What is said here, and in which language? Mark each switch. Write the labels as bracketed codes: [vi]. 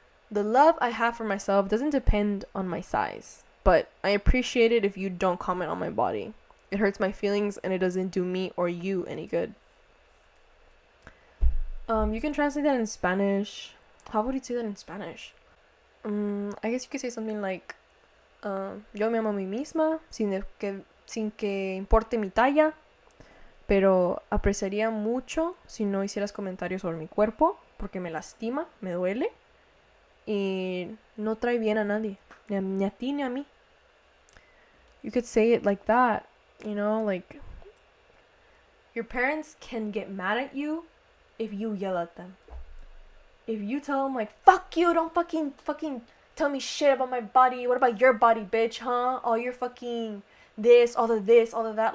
[en] The love I have for myself doesn't depend on my size, but I appreciate it if you don't comment on my body. It hurts my feelings and it doesn't do me or you any good. You can translate that in Spanish. How would you say that in Spanish? I guess you could say something like, [es] yo me amo a mí misma sin que importe mi talla, pero apreciaría mucho si no hicieras comentarios sobre mi cuerpo porque me lastima, me duele y no trae bien a nadie, ni a ti ni a mí. [en] You could say it like that, you know, like, your parents can get mad at you if you yell at them. If you tell them, like, fuck you, don't fucking tell me shit about my body. What about your body, bitch, huh? All your fucking this, all of that.